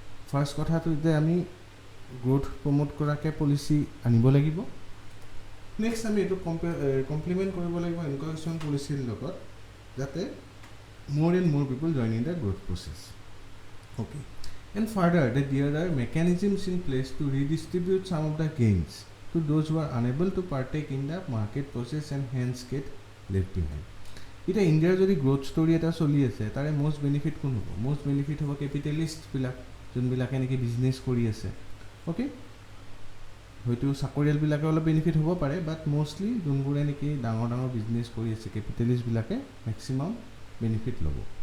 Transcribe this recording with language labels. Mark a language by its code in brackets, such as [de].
[as] First কথাটো যে আমি গ্ৰোথ প্ৰমোট কৰাকৈ পলিচি আনিব লাগিব. নেক্সট আমি এইটো কমপ্লিমেণ্ট কৰিব লাগিব এনেকুৱা কিছুমান পলিচিৰ লগত যাতে [en] more and more people join in the growth process. Okay. And further that there are mechanisms in place to redistribute some of the gains to those who are unable to partake in the market process and hence get left behind. [as] এতিয়া ইণ্ডিয়াৰ যদি growth story এটা চলি আছে তাৰে most benefit কোন হ'ব? Most benefit হ'ব কেপিটেলিষ্টবিলাক, যোনবিলাকে নেকি বিজনেছ কৰি আছে. অ'কে, হয়তো চাকৰিয়ালবিলাকে অলপ বেনিফিট হ'ব পাৰে, বাট মষ্টলি যোনবোৰে নেকি ডাঙৰ ডাঙৰ বিজনেছ কৰি আছে কেপিটেলিষ্টবিলাকে মেক্সিমাম বেনিফিট ল'ব.